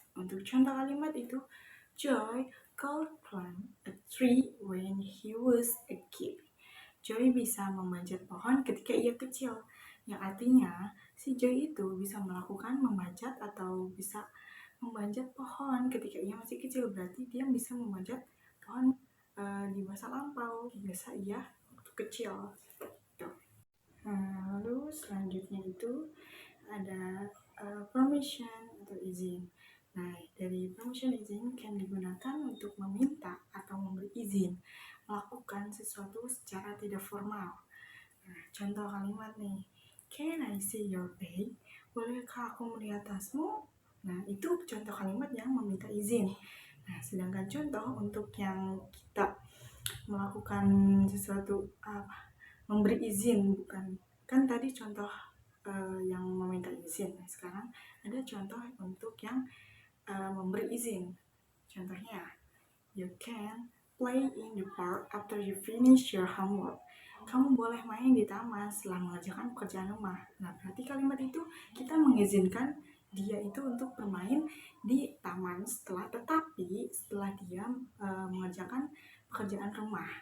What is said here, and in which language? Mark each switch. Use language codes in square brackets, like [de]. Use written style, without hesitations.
[id] Untuk contoh kalimat itu, [en] Joy could climb a tree when he was a kid. [id] Joy bisa memanjat pohon ketika ia kecil. Yang artinya, si Joy itu bisa melakukan memanjat atau bisa memanjat pohon ketika ia masih kecil. Berarti dia bisa memanjat pohon di masa lampau. Biasa ia waktu kecil. Lalu selanjutnya itu ada permission atau izin. Nah, dari permission izin can digunakan untuk meminta atau memberi izin melakukan sesuatu secara tidak formal. Nah, contoh kalimat nih, [en] can I see your bag? [id] Bolehkah aku melihat tasmu? Nah, itu contoh kalimat yang meminta izin. Nah, sedangkan contoh untuk yang kita melakukan sesuatu memberi izin, bukan kan tadi contoh yang meminta izin. Nah, sekarang ada contoh untuk yang memberi izin. Contohnya, [en] you can play in the park after you finish your homework. [id] Kamu boleh main di taman setelah mengerjakan pekerjaan rumah. Nah, berarti kalimat itu kita mengizinkan dia itu untuk bermain di taman tetapi setelah dia mengerjakan pekerjaan rumah.